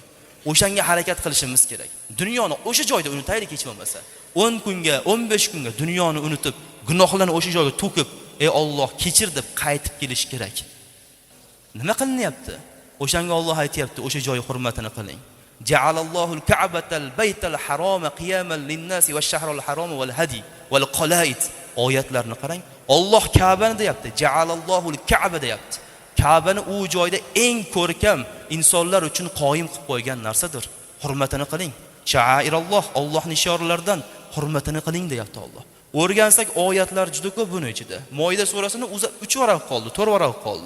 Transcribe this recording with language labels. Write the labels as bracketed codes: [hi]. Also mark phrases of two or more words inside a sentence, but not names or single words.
[uz] O'shanga harakat qilishimiz kerak. Dunyoni o'sha joyda unutaylik hech bo'lmasa. 10 kunga, 15 kunga dunyoni unutib, gunohlarni o'sha joyga to'kib, ey Alloh kechir deb qaytib kelish kerak. Nima qilinyapti? O'shanga Alloh aytayapti, o'sha joy hurmatini qiling. [ar] جعل الله الكعبة البيت الحرام قياما للناس والشهر الحرام والهدي والقلائد. [uz] Oyatlarni qarang. Alloh Ka'bani deyapti. [ar] جعل الله الكعبة [uz] deyapti. Ka'bani u joyda eng ko'rkam insonlar uchun qoyim qilib qo'ygan narsadir. Hurmatini qiling. Sha'airalloh, Allohning ishoralaridan hurmatini qiling deyapti Alloh. O'rgansak oyatlar juda ko'p buning ichida. Moida surasini 3 varaq qoldi, 4 varaq qoldi.